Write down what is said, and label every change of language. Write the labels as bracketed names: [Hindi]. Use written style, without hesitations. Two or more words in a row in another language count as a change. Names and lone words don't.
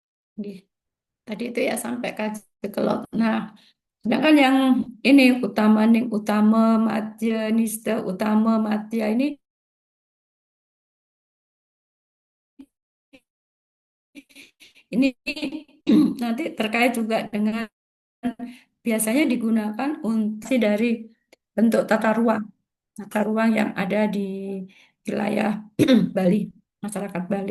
[Indonesian] Nggih. Tadi itu ya sampai kaji kelot. Nah, sedangkan yang ini utama ning utama madya nista utama madya ini nanti terkait juga dengan biasanya digunakan untuk dari bentuk tata ruang yang ada di wilayah Bali, masyarakat Bali.